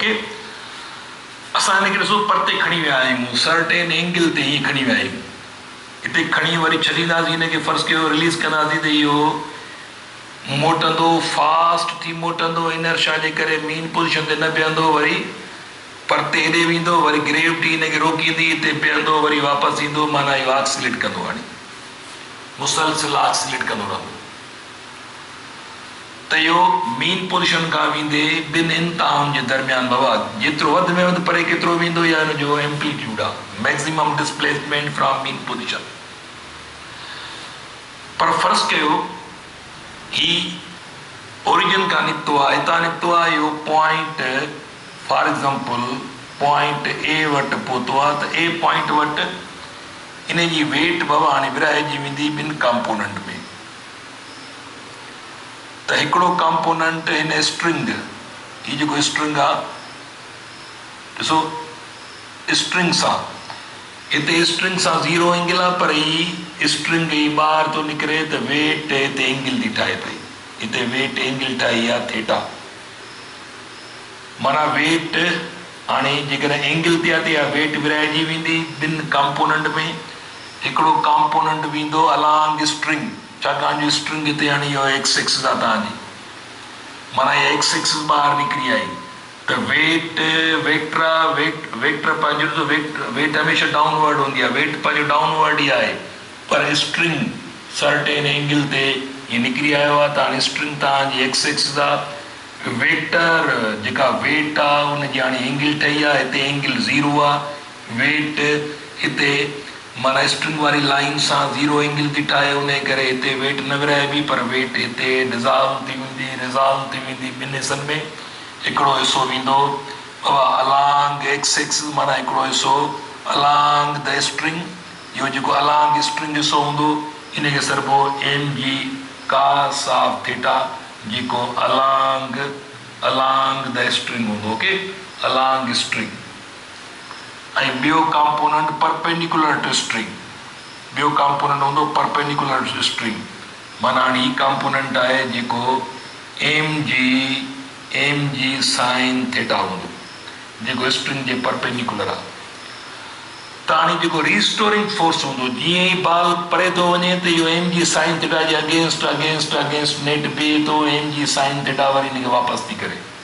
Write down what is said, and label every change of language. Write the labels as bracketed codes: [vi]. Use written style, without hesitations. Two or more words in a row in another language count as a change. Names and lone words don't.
[sd] ओके, असां हिनखे ॾिसो परते खणी विया आहियूं, [en] certain angle [sd] ते हीअं खणी विया आहियूं, हिते खणी वरी छॾींदासीं, हिनखे फ़र्ज़ कयो रिलीज़ कंदासीं त इहो मोटंदो, फास्ट थी मोटंदो, इनर्शिया जे करे [en] mean position [sd] ते न बीहंदो, वरी परते हेॾे वेंदो, वरी ग्रेविटी हिनखे रोकींदी, हिते बीहंदो, वरी वापसि ईंदो, माना इहो ऑक्सीलेट कंदो, हाणे मुसलसिल ऑक्सीलेट कंदो रहंदो। त इहो [en] mean position [sd] खां वेंदे ॿिनि इंतहाउनि जे दरमियान बाबा जेतिरो वधि में वधि परे केतिरो वेंदो या हिनजो एम्पलीट्यूड आहे, [en] maximum displacement from mean position. [sd] पर फ़र्ज़ कयो ही ओरिजिन खां निकितो आहे, हितां निकितो आहे, इहो पॉइंट [en] for example point A [sd] वटि पहुतो आहे, त ए पॉइंट वटि इन जी वेट बाबा हाणे विरहाइजी वेंदी ॿिनि कंपोनेंट में। त हिकिड़ो कंपोनेंट हिन स्ट्रिंग, हीअ जेको स्ट्रिंग आहे ॾिसो, स्ट्रिंग सां हिते स्ट्रिंग सां 0 एंगल आहे, पर ही स्ट्रिंग ही ॿाहिरि थो निकिरे त वेट हिते एंगल थी ठाहे पई, हिते वेट एंगल ठाही आहे थीटा, माना वेट हाणे जेकॾहिं एंगल ते आहे त इहा वेट विरहाइजी वेंदी ॿिनि कंपोनेंट में। हिकिड़ो कंपोनेंट वेंदो [en] along string, [sd] छाकाणि जो स्ट्रिंग हिते हाणे इहो [en] x axis [sd] आहे तव्हांजी, माना इहा [en] x axis [sd] ॿाहिरि निकिरी आई, त वेट वेक्टर पंहिंजो वेट हमेशह डाउनवर्ड हूंदी आहे, वेट पंहिंजो डाउनवर्ड ई आहे, पर स्ट्रिंग [en] certain angle [sd] ते हीअं निकिरी आयो आहे, त हाणे स्ट्रिंग तव्हांजी [en] x axis [sd] आहे, वेक्टर जेका वेट आहे हुनजी हाणे एंगल ठही आहे, हिते एंगल 0 आहे, वेट हिते माना स्ट्रिंग वारी लाइन सां 0 एंगल थी ठाहे, उन करे हिते वेट न विरहाइबी, पर वेट हिते रिज़ॉल्व थी वेंदी ॿिनि हिसनि में। हिकिड़ो हिसो वेंदो [en] along x axis, [sd] माना हिकिड़ो हिसो [en] along the string, [sd] इहो जेको [en] along string [sd] हिसो हूंदो इनखे सरबो [en] m g cos of theta, [sd] जेको [en] along the string [sd] हूंदो। ओके, [en] along string. [sd] ऐं ॿियो कंपोनेंट [en] perpendicular to string, [sd] ॿियो कंपोनेंट हूंदो [en] perpendicular to string, [sd] माना हाणे हीउ कंपोनेंट आहे जेको [en] m g sine theta [sd] हूंदो, जेको स्ट्रिंग जे परपेंडिकुलर आहे। त हाणे जेको रिस्टोरिंग फोर्स हूंदो, जीअं ई बाल परे थो वञे त इहो [en] m g sine theta [sd] जे अगेंस्ट नेट बीहे थो, [en] m g sine theta [sd] वरी हिनखे वापसि थी करे,